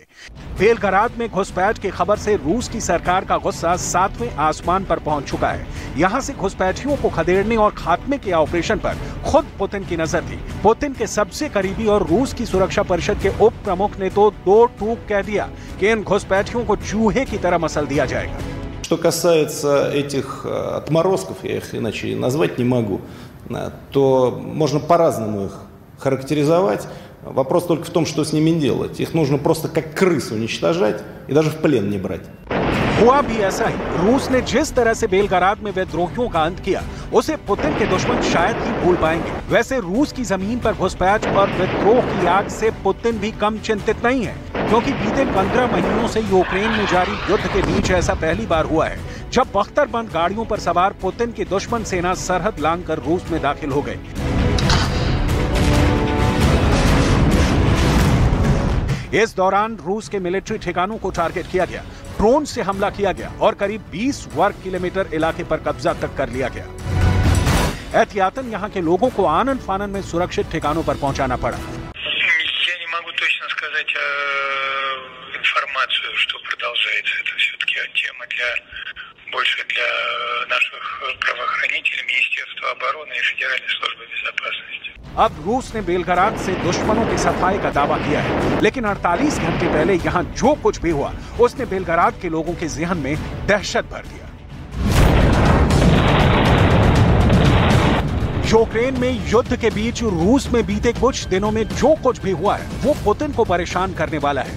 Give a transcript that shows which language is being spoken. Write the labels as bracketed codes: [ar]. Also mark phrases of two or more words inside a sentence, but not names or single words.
[hi] बेलग्राद में घुसपैठ की खबर से रूस की सरकार का गुस्सा 7वें आसमान पर पहुंच चुका है। यहां से घुसपैठियों को खदेड़ने और खात्मे के ऑपरेशन पर खुद पुतिन की नजर थी। पुतिन के सबसे करीबी और रूस की सुरक्षा परिषद के उप प्रमुख ने तो दो टूक कह दिया कि इन घुसपैठियों को चूहे की तरह मसल दिया जाएगा। [ru] Что касается этих отморозков, я их иначе назвать не могу, то можно по-разному их характеризовать. Вопрос только в том, что с ними делать. Их нужно просто как крыс уничтожать и даже в плен не брать. [hi] हुआ भी ऐसा ही। रूस ने जिस तरह से बेलग्राद में विद्रोहियों का अंत किया, उसे पुतिन के दुश्मन शायद ही भूल पाएंगे। वैसे रूस की जमीन पर घुसपैठ और विद्रोह की आग से पुतिन भी कम चिंतित नहीं है, क्योंकि बीते 15 महीनों से यूक्रेन में जारी युद्ध के बीच ऐसा पहली बार हुआ है जब बख्तरबंद गाड़ियों पर सवार पुतिन की दुश्मन सेना सरहद लांघकर रूस में दाखिल हो गई। इस दौरान रूस के मिलिट्री ठिकानों को टारगेट किया गया, ड्रोन से हमला किया गया और करीब 20 वर्ग किलोमीटर इलाके पर कब्जा तक कर लिया गया। एहतियातन यहां के लोगों को आनन फानन में सुरक्षित ठिकानों पर पहुंचाना पड़ा। [ru] Я не могу точно сказать информацию, что продолжается. Это все-таки тема больше для наших правоохранителей, Министерства обороны и Федеральной службы безопасности। [hi] अब रूस ने बेलग्राद से दुश्मनों की सफाई का दावा किया है, लेकिन 48 घंटे पहले यहां जो कुछ भी हुआ उसने बेलग्राद के लोगों के ज़हन में दहशत भर दिया। यूक्रेन में युद्ध के बीच रूस में बीते कुछ दिनों में जो कुछ भी हुआ है वो पुतिन को परेशान करने वाला है।